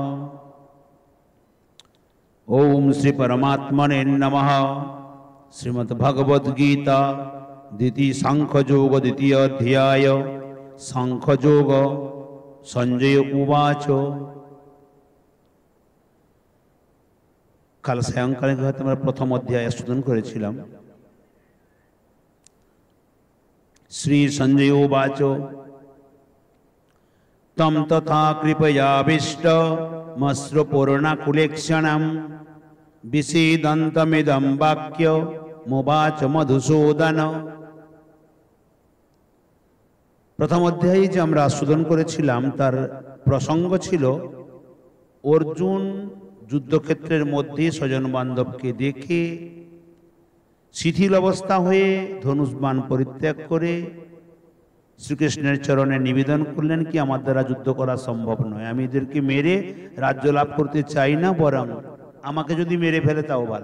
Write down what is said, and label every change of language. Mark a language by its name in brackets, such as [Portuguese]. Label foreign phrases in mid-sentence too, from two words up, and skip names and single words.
[Sanskrit] ओम श्री परमात्मने नमः। श्रीमद्भगवद्गीता द्वितीय सांख्ययोग द्वितीय अध्याय सांख्ययोग। संजय उवाच। [Bangla] কাল সায়ংকালে আমরা প্রথম অধ্যায় স্তুতি করেছিলাম। [Sanskrit] श्री संजय उवाच तम तथा कृपयाविष्ट मश्रुपूर्णकुलेक्षणं विषीदन्तमिदं वाक्य मुवाच मधुसूदन। [Bangla] প্রথম অধ্যায়ে যে আমরা আস্বাদন করেছিলাম তার প্রসঙ্গ ছিল অর্জুন যুদ্ধক্ষেত্রের মধ্যে স্বজন বান্ধবকে দেখে শিথিল অবস্থা হয়ে ধনুষ্বাণ পরিত্যাগ করে শ্রীকৃষ্ণের চরণে নিবেদন করলেন কি আমার দ্বারা যুদ্ধ করা সম্ভব নয়, আমি এদেরকে মেরে রাজ্য লাভ করতে চাই না, বরং আমাকে যদি মেরে ফেলে তাও ভালো।